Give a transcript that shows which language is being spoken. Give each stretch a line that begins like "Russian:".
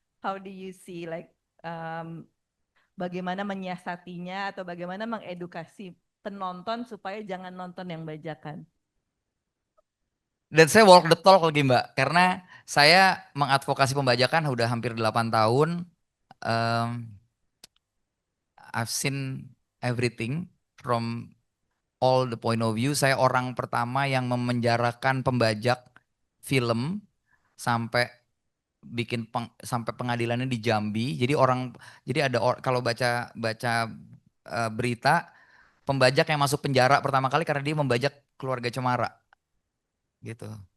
English: How do you see like
Indonesian: bagaimana menyiasatinya atau bagaimana mengedukasi penonton supaya jangan nonton yang bajakan? Dan saya
English: walk the talk
Indonesian: lagi Mbak, karena saya mengadvokasi pembajakan udah hampir 8 tahun.
English: Um, I've seen everything from all the point of view.
Indonesian: Saya orang pertama yang memenjarakan pembajak film sampai sampai pengadilannya di Jambi. Jadi kalau baca baca berita pembajak yang masuk penjara pertama kali karena dia membajak keluarga Cemara gitu.